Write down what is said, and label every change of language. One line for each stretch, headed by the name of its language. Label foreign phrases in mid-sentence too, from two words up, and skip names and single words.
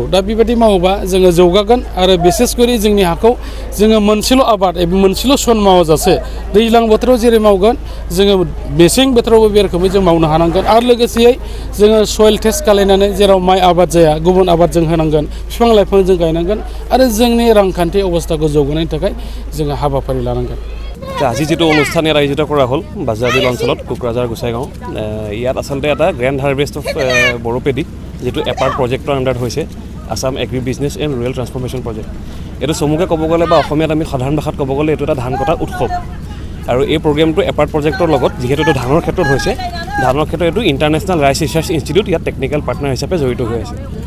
Bodo: दा बेबायदि मावोबा जोङो जौगागोन आरो बिसेसकरि जोंनि हाखौ जोङो मोनसेल' आबाद एबा मोनसेल' सन मावाजासे दैज्लां बोथोराव जेरै मावगोन जोङो मेसें बोथोरावबो बे रोखोमै जों मावनो हानांगोन आरो लोगोसेयै जोङो
English: soil test
Bodo: खालायनानै जेराव माइ आबाद जाया गुबुन आबाद जों होनांगोन बिफां लाइफां जों गायनांगोन आरो जोंनि रांखान्थि अबस्थाखौ जौगानायनि थाखाय जोङो हाबाफारि लानांगोन।
Assamese: আজি যেটো অনুষ্ঠান ইয়াত আয়োজিত কৰা হ'ল বাজাৰবিল অঞ্চলত কোকৰাঝাৰ গোসাইগাঁও ইয়াত আচলতে এটা
English: grand harvest of Bodo paddy
Assamese: যেটো এপাৰ্ট প্ৰজেক্টৰ আণ্ডাৰত হৈছে আসাম এগ্ৰি বিজনেছ এণ্ড ৰুৰেল ট্ৰান্সফৰ্মেশ্যন প্ৰজেক্ট। এইটো চমুকৈ ক'ব গ'লে বা অসমীয়াত আমি সাধাৰণ ভাষাত ক'ব গ'লে এইটো এটা ধান কটা উৎসৱ আৰু এই প্ৰগ্ৰেমটো এপাৰ্ট প্ৰজেক্টৰ লগত যিহেতু এইটো ধানৰ ক্ষেত্ৰত হৈছে ধানৰ ক্ষেত্ৰত এইটো ইণ্টাৰনেশ্যনেল ৰাইচ ৰিচাৰ্চ ইনষ্টিটিউট ইয়াত
English: technical partner
Assamese: হিচাপে জড়িত হৈ আছে।